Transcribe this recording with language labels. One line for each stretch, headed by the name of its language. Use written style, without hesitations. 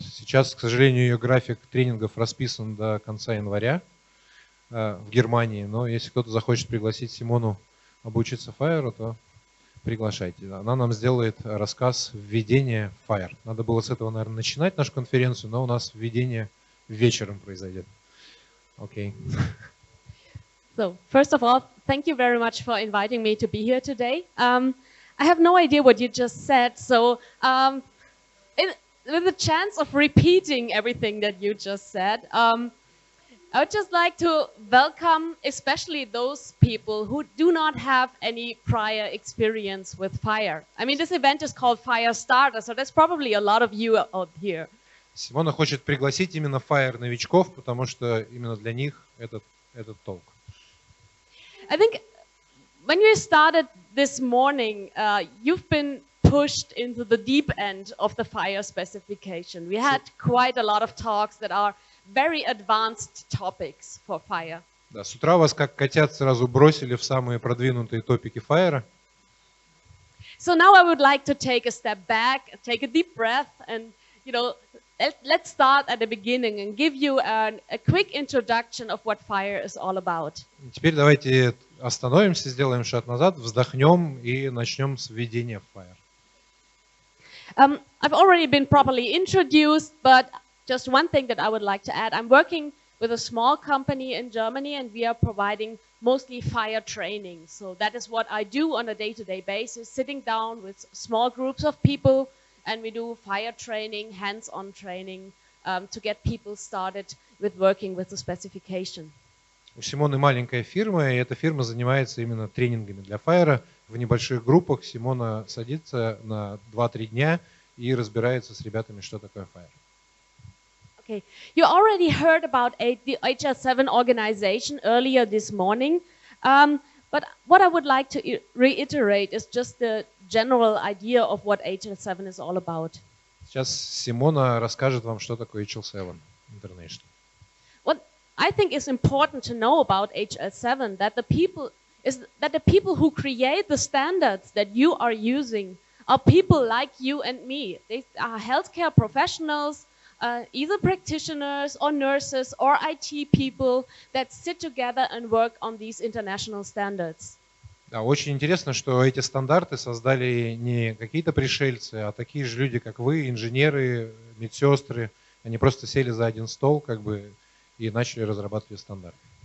Russian: Сейчас, к сожалению, ее график тренингов расписан до конца января в Германии, но если кто-то захочет пригласить Симону обучиться FHIR, то приглашайте. Она нам сделает рассказ введения FHIR. Надо было с этого, наверное, начинать нашу конференцию, но у нас введение вечером произойдет. Окей.
English: So, first of all, thank you very much for inviting me to be here today. I have no idea what you just said, so with the chance of repeating everything that you just said, I would just like to welcome especially those people who do not have any prior experience with FHIR. I mean, this event is called FHIR Starter, so there's probably a lot of you out here.
Russian: Симона хочет пригласить именно FHIR новичков, потому что именно для них этот толк.
English: I think when you started this morning, you've been pushed into the deep end of the FHIR specification. We had quite a lot of talks that are very advanced topics for FHIR.
Russian: Да, с утра вас как котят сразу бросили в самые продвинутые топики FHIR.
English: So now I would like to take a step back, take a deep breath, and let's start at the beginning and give you a quick introduction of what FHIR is all about.
Russian: Теперь давайте остановимся, сделаем шаг назад, вздохнем и начнем с введения FHIR.
English: I've already been properly introduced, but just one thing that I would like to add. I'm working with a small company in Germany, and we are providing mostly FHIR training. So that is what I do on a day-to-day basis, sitting down with small groups of people, and we do FHIR training, hands-on training, to get people started with working with the specification.
Russian: У Симоны маленькая фирма, и эта фирма занимается именно тренингами для FHIR. В небольших группах Симона садится на 2-3 дня и разбирается с ребятами, что такое FHIR.
English: Okay, you already heard about the HL7 organization earlier this morning, but what I would like to reiterate is just the general idea of what HL7 is all about.
Russian: Сейчас Симона расскажет вам, что такое HL7 International.
English: What I think is important to know about HL7 that the people who create the standards that you are using are people like you and me. They are healthcare professionals, either practitioners or nurses or IT people that sit together and work on these international standards.
Russian: Да, очень интересно, что эти стандарты создали не какие-то пришельцы, а такие же люди, как вы, инженеры, медсестры. Они просто сели за один стол, и начали разрабатывать стандарты.